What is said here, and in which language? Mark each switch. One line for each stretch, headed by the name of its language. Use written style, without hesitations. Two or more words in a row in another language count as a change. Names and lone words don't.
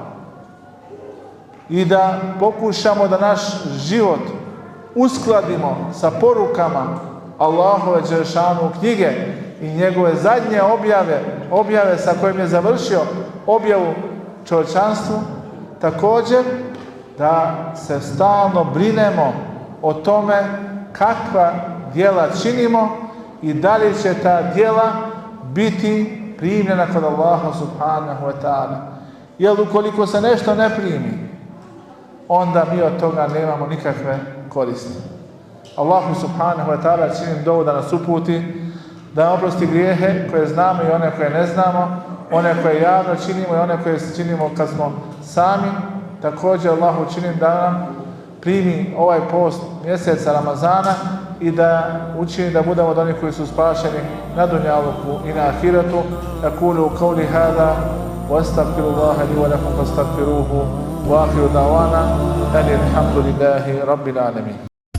Bosnian: i da pokušamo da naš život uskladimo sa porukama Allahove dželešanu knjige i njegove zadnje objave sa kojim je završio objavu čovječanstvu. Također da se stalno brinemo o tome kakva djela činimo i da li će ta djela biti primljena kod Allaha
Arabic: سبحانه وتعالى.
Bosnian: Jer ukoliko se nešto ne primi, onda mi od toga nemamo nikakve koristi. Allahu
Arabic: سبحانه وتعالى
Bosnian: činim dovu da nas uputi, da nam oprosti grijehe koje znamo i one koje ne znamo, one koje javno činimo i one koje činimo kad smo sami. Također Allahu činim da nam primi ovaj post mjeseca Ramazana i da učini da budemo od onih koji su spašeni na dunjaluku i na ahiretu.
Arabic: أقول قولي هذا وأستغفر الله لي ولكم فاستغفروه وآخر دعوانا الحمد لله رب العالمين.